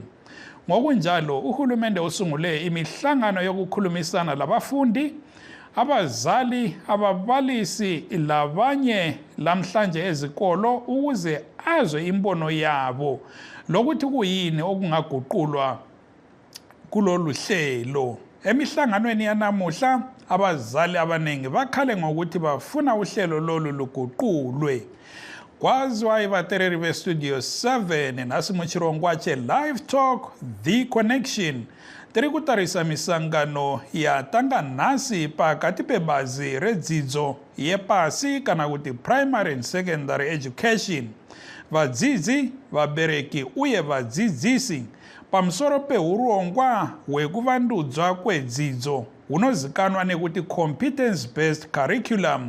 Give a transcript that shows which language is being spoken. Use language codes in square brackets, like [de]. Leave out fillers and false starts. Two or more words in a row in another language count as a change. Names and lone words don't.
[nd] Ngokunjalo, uhulumende usungule imihlangano yokukhulumisana labafundi, abazali, ababalisi labanye lamhlanje ezikolo ukuze azwe imbono yabo lokuthi kuyini okungaguqulwa kulolu hlelo. Emihlanganweni yanamuhla, abazali abaningi bakhale ngokuthi bafuna uhlelo lolu luguqulwe. [sn] Kwaziwa ibatereri bestudio 7 nasimuchirongwache Livetalk, The Connection. Tiri kutarisa misangano ya tanga nasi pakati pebazi redzidzo yepasi kana kuti [en] primary and secondary education. [sn] Vadzidzi, vabereki uye vadzidzisi pamusoro peurongwa hwekuvandudzwa kwedzidzo hunozikanwa nekuti [en] competence-based curriculum.